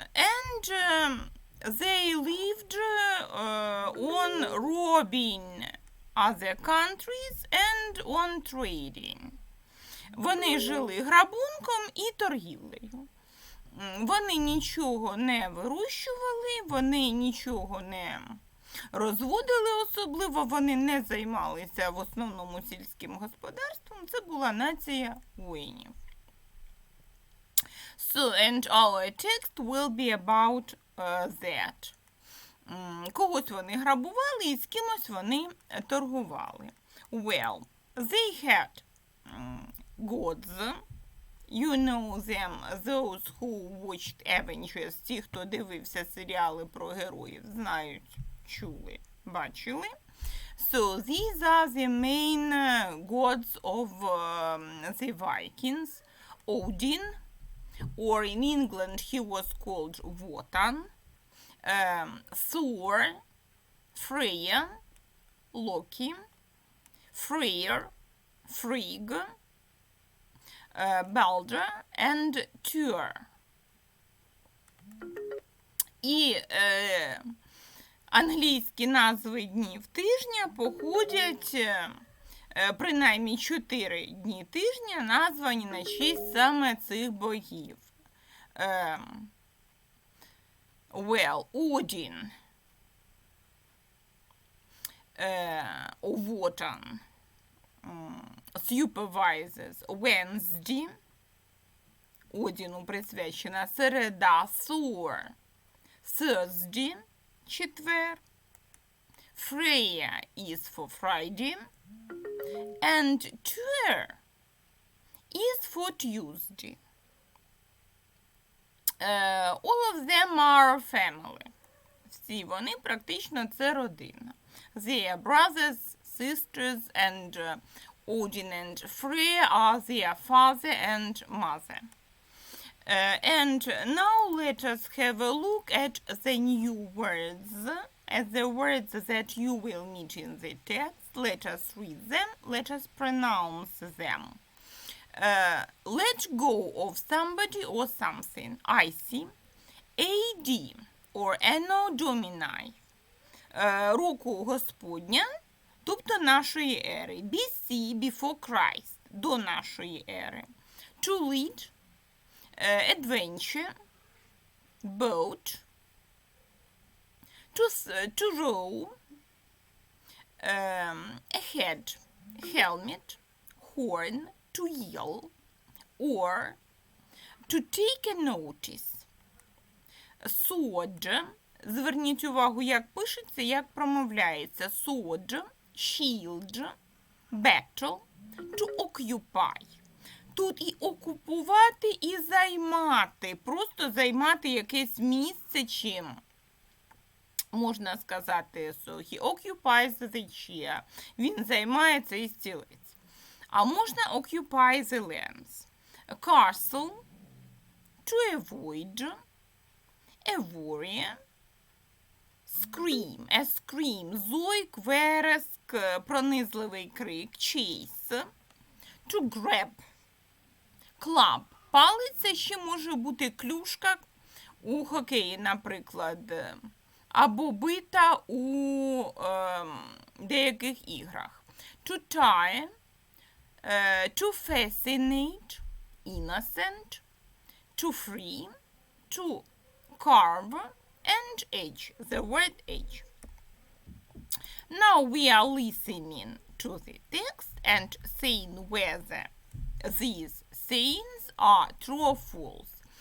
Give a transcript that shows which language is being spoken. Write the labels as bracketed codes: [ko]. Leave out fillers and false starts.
[en] And they lived on robbing other countries and on trading. [uk] Вони жили грабунком і торгівлею. Вони нічого не вирощували, вони нічого не розводили особливо, вони не займалися в основному сільським господарством. Це була нація воїнів. [en] So, and our text will be about that. [uk] Когось вони грабували і з кимось вони торгували. [en] Well, they had gods. You know them, those who watched Avengers, [uk] ті, хто дивився серіали про героїв, знають, чули, бачили. [en] So, these are the main gods of the Vikings. Odin, or in England he was called Wotan. Thor, Freya, Loki, Freyr, Frigg, Balder and Tyr. [uk] І англійські назви днів тижня походять, принаймні 4 дні тижня названі на честь саме цих богів. [en] Odin, Wotan, supervises Wednesday, [uk] Одіну присвячена середа, [en] Thor, Thursday, четвер, Freya is for Friday, and Tyr is for Tuesday. All of them are family. [uk] Всі вони практично це родина. [en] They are brothers, sisters, and Odin and Freyr are their father and mother. And now let us have a look at the new words, at the words that you will meet in the text. Let us read them, let us pronounce them. Let go of somebody or something. I see. AD or Anno Domini. [uk] Року Господня, тобто нашої ери. [en] BC, before Christ, [uk] до нашої ери. [en] To lead, adventure, boat, to row, ahead, helmet, horn, to yell, or to take a notice. [uk] Sword, зверніть увагу, як пишеться, як промовляється. [en] Sword, shield, battle, to occupy. [uk] Тут і окупувати, і займати. Просто займати якесь місце чим. Можна сказати, [en] so he occupies the chair. [uk] Він займає цей стілець. А можна [en] occupy the lands. Castle, to avoid, a warrior, scream, a scream, [uk] зойк, вереск, пронизливий крик, [en] chase, to grab, club, [uk] палиця ще може бути клюшка у хокеї, наприклад, або бита у деяких іграх. [en] To tie, to fascinate, innocent, to free, to carve, and edge, the word edge. Now we are listening to the text and saying whether these sayings are true or false.